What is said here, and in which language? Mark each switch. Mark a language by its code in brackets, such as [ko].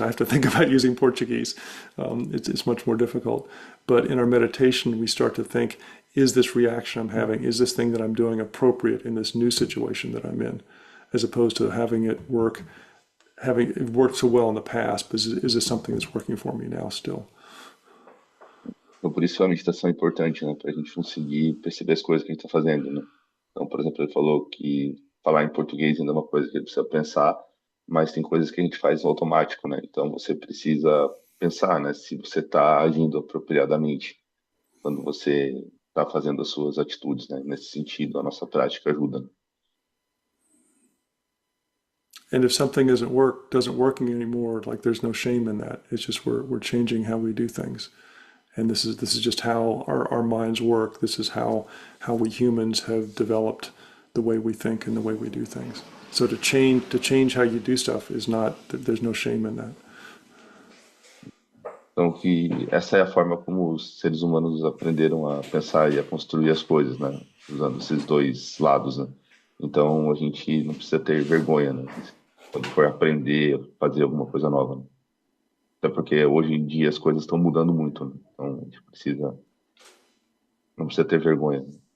[en] I have to think about using Portuguese. It's much more difficult. But in our meditation, we start to think, is this reaction I'm having, is this thing that I'm doing appropriate in this new situation that I'm in? As opposed to having it worked so well in the past, but is this something that's working for me now still? [pt] Então, por isso a meditação é importante, né? Para a gente conseguir perceber as coisas que a gente está fazendo, né? Então, por exemplo, ele falou que falar em português ainda é uma coisa que ele precisa pensar, mas tem coisas que a gente faz no automático, né? Então, você precisa pensar, né? Se você está agindo apropriadamente quando você está fazendo as suas atitudes, né? Nesse sentido, a nossa prática ajuda. [en] And if something doesn't working anymore, like, there's no shame in that. It's just we're changing how we do things. And this is just how our minds work. This is how we humans have developed the way we think and the way we do things. So to change how you do stuff is not, there's no shame in that. [pt] Então, que essa é a forma como os seres humanos aprenderam a pensar e a construir as coisas, né? Usando esses dois lados, né? Então, a gente não precisa ter vergonha, né? Quando for aprender, fazer alguma coisa nova, né? Até porque hoje em dia as coisas estão mudando muito, né? Então a gente precisa, não precisa ter vergonha, né?